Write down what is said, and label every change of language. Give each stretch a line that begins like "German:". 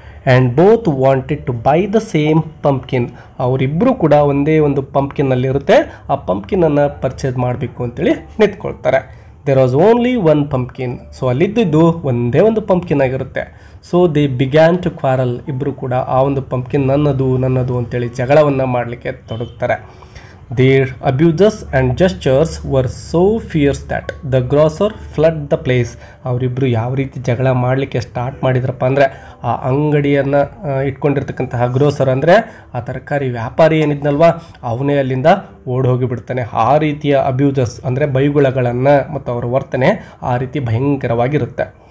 English: And both wanted to buy the same pumpkin.
Kannada: ಅವರಿಬ್ಬರು ಕೂಡ ಒಂದೇ ಒಂದು ಪಂಪ್ಕಿನ್ನಲ್ಲಿರುತ್ತೆ, ಆ ಪಂಪ್ಕಿನನ್ನು ಪರ್ಚೇಸ್ ಮಾಡಬೇಕು ಅಂತೇಳಿ ನಿಂತ್ಕೊಳ್ತಾರೆ.
English: There was only 1 pumpkin.
Kannada: So ಅಲ್ಲಿದ್ದು ಒಂದೇ ಒಂದು ಪಂಪ್ಕಿನ್ ಆಗಿರುತ್ತೆ.
English: So they began to quarrel.
Kannada: ಇಬ್ಬರು ಕೂಡ ಆ ಒಂದು ಪಂಪ್ಕಿನ್ ನನ್ನದು ಅಂತೇಳಿ ಜಗಳವನ್ನು ಮಾಡಲಿಕ್ಕೆ ತೊಡಗ್ತಾರೆ.
English: Their abuses and gestures were so fierce that the grocer fled the place.
Kannada: ಅವರಿಬ್ಬರು ಯಾವ ರೀತಿ ಜಗಳ ಮಾಡಲಿಕ್ಕೆ ಸ್ಟಾರ್ಟ್ ಮಾಡಿದ್ರಪ್ಪ ಅಂದರೆ, ಆ ಅಂಗಡಿಯನ್ನು ಇಟ್ಕೊಂಡಿರ್ತಕ್ಕಂತಹ ಗ್ರೋಸರ್ ಅಂದರೆ ಆ ತರಕಾರಿ ವ್ಯಾಪಾರಿ ಏನಿದ್ನಲ್ವ ಅವನೇ ಅಲ್ಲಿಂದ ಓಡಿ ಹೋಗಿಬಿಡ್ತಾನೆ. ಆ ರೀತಿಯ ಅಬ್ಯೂಸಸ್ ಅಂದರೆ ಬೈಗುಳಗಳನ್ನು ಮತ್ತು ಅವರ ವರ್ತನೆ ಆ ರೀತಿ ಭಯಂಕರವಾಗಿರುತ್ತೆ.